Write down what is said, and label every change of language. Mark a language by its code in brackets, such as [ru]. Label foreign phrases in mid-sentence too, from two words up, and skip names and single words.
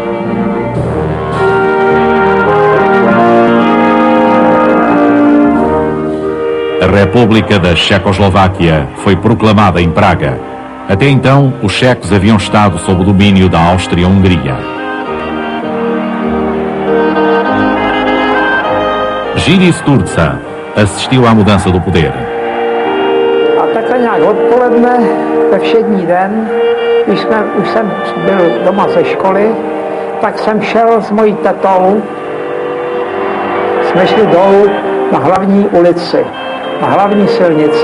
[pt] A República da Checoslováquia foi proclamada em Praga. Até então, os checos haviam estado sob o domínio da Áustria-Hungria. Jiří Sturza assistiu à mudança do poder. [cs] A takhle nějak odpoledne, ve všední den, když už jsem byl doma ze školy, tak jsem šel s mojí tetou. Jsme šli dolů na hlavní ulici, na hlavní silnici.